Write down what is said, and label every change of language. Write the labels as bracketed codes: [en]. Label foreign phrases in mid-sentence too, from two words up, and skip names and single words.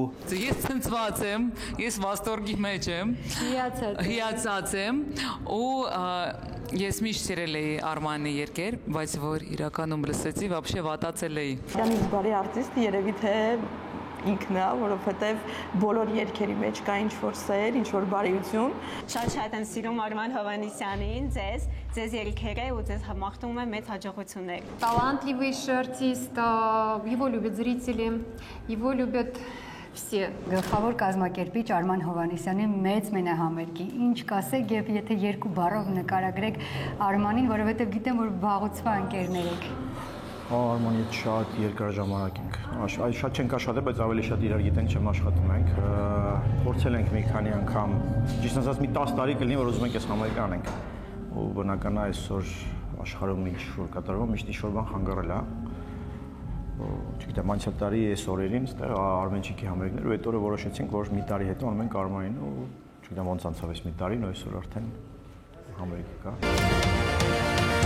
[hy] Ես ցնցված եմ, ես վաստորգի մեջ եմ, հիացած եմ ու ես միշտ սիրել էի Արմանի երկեր, բայց որ իրականում լսեցի, вообще վատացել էի։ Իրանից բարի արտիստ երևի թե ինքն է, որովհետև բոլոր երգերի մեջ կա ինչ-որ սեր, ինչ-որ բարիություն։ Շատ եմ սիրում Արման Հովհաննիսյանին, ձեզ երգերը ու ձեզ մաղթում եմ մեծ հաջողություններ։ [ru] Талантливый артист, его любят зрители, его любят все։ [hy] Գլխավոր կազմակերպիչ Արման Հովհաննիսյանի մեծ մենահամերգի։ Ինչ կասեք, եւ եթե երկու բառով նկարագրեք Արմանին, որովհետեւ գիտեմ, որ վաղուցվա ընկերներ եք։ Արմանի հետ շատ երկար ժամանակ ենք։ Շատ չենք աշխատել, բայց ավելի շատ իրար գիտենք, չեմ աշխատում ենք։ Փորձել ենք մի քանի անգամ, ճիշտ ասած մի 10 տարի կլինի, որ ուզում ենք այս համերգը անենք։ Ու բնական է այսօր աշխարհում ինչ որ կատարվում, միշտ ինչ որ բան խանգարել է։ Չգիտեմ, անցյալ տարի այս օրերին այստեղ Արմենչիկի համերգներ ու այդ օրը որոշեցինք, որ մի տարի հետո անում ենք Արմանին ու չգիտեմ ոնց անցավ այս մի տարին, ու այսօր արդեն համերգ կա։